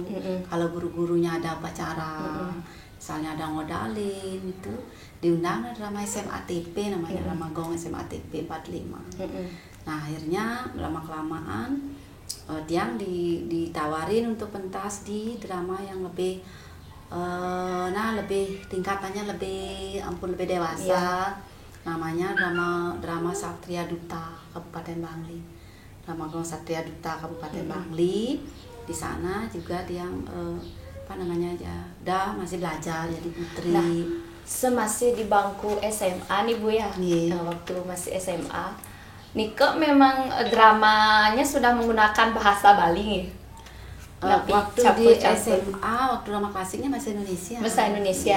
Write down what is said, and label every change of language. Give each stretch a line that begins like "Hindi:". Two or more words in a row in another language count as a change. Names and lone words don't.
Indonesian: Kalau guru-gurunya ada upacara, misalnya ada ngodalin itu diundang drama SMA TP namanya, drama gong SMA TP 45. Nah, akhirnya lama-kelamaan tiang ditawarin untuk pentas di drama yang lebih tingkatannya lebih dewasa. Namanya drama Satria Duta Kabupaten Bangli. Drama gong Satria Duta Kabupaten Bangli. Di sana juga yang masih belajar jadi putri. Nah, semasih di bangku SMA nih Bu ya. Waktu masih SMA, nika memang dramanya sudah menggunakan bahasa Bali nih. Waktu di SMA, waktu drama klasiknya bahasa Indonesia.